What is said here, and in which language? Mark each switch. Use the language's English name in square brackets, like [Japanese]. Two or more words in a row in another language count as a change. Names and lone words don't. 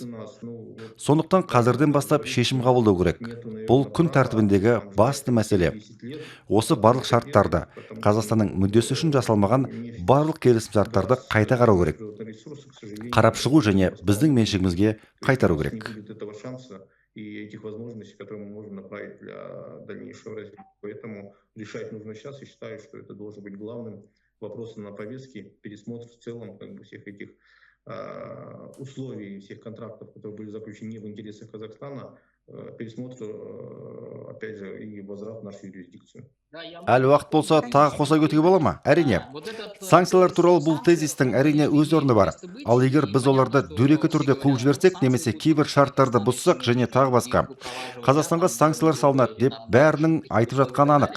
[Kazakh] Сондықтан қазірден бастап шешім қабылдау керек. Бұл күн тәртібіндегі басты мәселе. Осы барлық шарттарды, Қазақстанның мүддесі үшін жасалмаған барлық келісім шарттарды қайта қарау керек. Қарап шығу және біздің меншігімізге қайтару керек. [Russian] И этих возможностей, которые мы можем направить для дальнейшего развития. Поэтому решать нужно сейчас, и считаю, что это должен быть главным вопросом на повестке, пересмотр в целом всех этих условий, всех контрактов, которые были заключены не в интересах Казахстана, пересмотр, опять же, и возврат в нашу юрисдикцию. [Kazakh] Әлі уақыт болса, тағы қоса көтіге бола ма? Әрине. Санкциялар туралы бұл тезистің әрине өз орны бар. Ал егер біз оларды дөрекі түрде қуып жіберсек, немесе кейбір шарттарды бұзсақ және тағы басқа, Қазақстанға санкциялар салынады деп бәрінің айтып жатқаны анық.